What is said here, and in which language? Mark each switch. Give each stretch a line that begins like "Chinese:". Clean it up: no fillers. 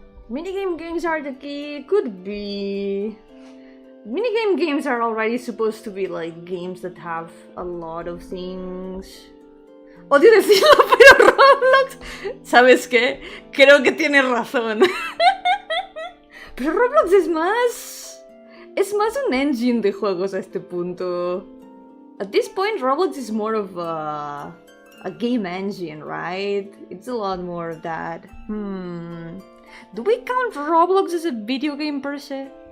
English: Minigame games are the key. Could be. Minigame games are already supposed to be like games that have a lot of things.
Spanish: Odio decirlo, pero Roblox. ¿Sabes qué? Creo que tienes razón. Pero Roblox es más un engine de juegos a este punto.
English: At this point, Roblox is more of a game engine, right? It's a lot more of that. Do we count Roblox as a video game per se?